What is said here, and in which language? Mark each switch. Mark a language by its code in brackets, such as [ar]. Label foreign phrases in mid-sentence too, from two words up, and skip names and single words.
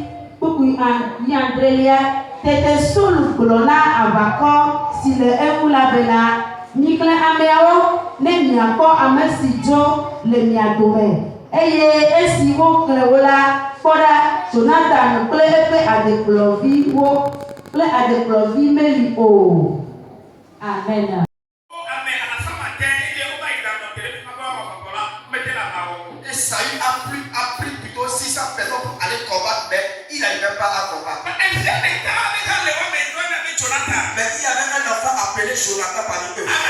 [ee] Kpukpu wuiadrelia tete Saul gblɔ na aʋakɔ si le eŋu la bena mikle ameawo ne miakpɔ ame si dzo le mia dome eye esi wokle wo la kpɔ ɖa Jonathan kple eƒe adekplɔviwo kple adekplɔvi meli o. Amen. [fr] Esaü a pris plutôt 600 personnes pour aller combattre, mais il n'arrivait pas à combattre. Mais il y avait un enfant appelé Jonathan parmi eux.